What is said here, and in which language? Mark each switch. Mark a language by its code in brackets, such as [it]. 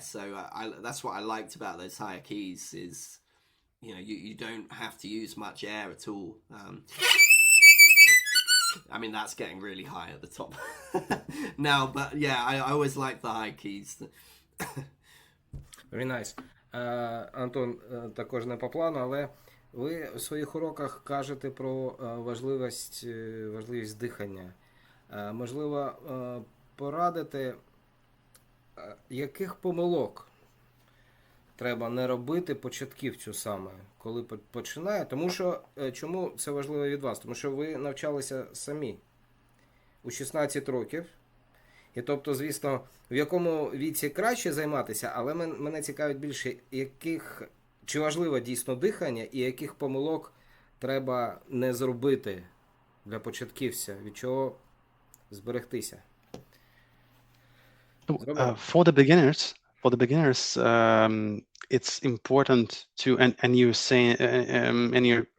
[en] So that's what I liked about those higher keys is, you know, you don't have to use much air at all. I mean, that's getting really high at the top now, but yeah, I always like the high keys. Very nice. [uk] Антон, також не по плану, але ви у своїх уроках кажете про важливість дихання. Можливо, порадити, яких помилок треба не робити початківцю саме, коли починає. Тому що, чому це важливо від вас? Тому що ви навчалися самі у 16 років. І тобто, звісно, в якому віці краще займатися, але мене цікавить більше, чи важливо дійсно дихання і яких помилок треба не зробити для початківця, від чого зберегтися. [en] For the beginners, it's important to, and you're saying, and you're